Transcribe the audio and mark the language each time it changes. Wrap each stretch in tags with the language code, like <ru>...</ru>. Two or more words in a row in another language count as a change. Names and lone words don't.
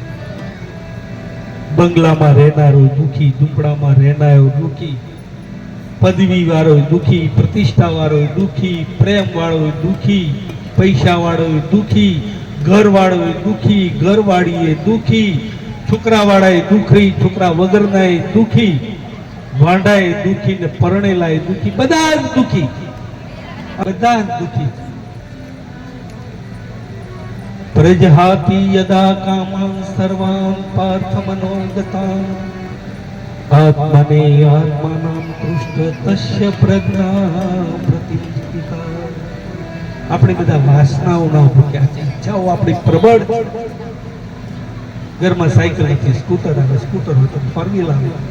<gu>બંગલામાં રહેનારો દુઃખી, ઝૂંપડામાં રહેનારો દુઃખી, પદવી વાળો દુઃખી, પ્રતિષ્ઠા વાળો દુઃખી, પ્રેમ વાળો દુઃખી, પૈસા વાળો દુઃખી, ઘર વાળો દુઃખી, ઘરવાળી દુઃખી, છોકરા વાળા દુઃખી, છોકરા વગરના દુઃખી, વાંઢાએ દુઃખી ને પરણેલા દુઃખી, બધા જ દુઃખી, બધા જ દુઃખી.</gu> <sa>પ્રજહાતિ યદા કામાન સર્વાન પાર્થ મનોગતાન આત્મને આત્માનામ તૃષ્ટ તસ્ય પ્રજ્ઞા પ્રતિષ્ઠિતા.</sa> <gu>આપણે બધા વાસનાઓના ભૂખ્યા છે, ઈચ્છાઓ આપણી પ્રબળ. ઘરમાં સાયકલ નથી, સ્કૂટર આવે, સ્કૂટર હોય તો</gu> <en>four wheel</en> <gu>આવે.</gu>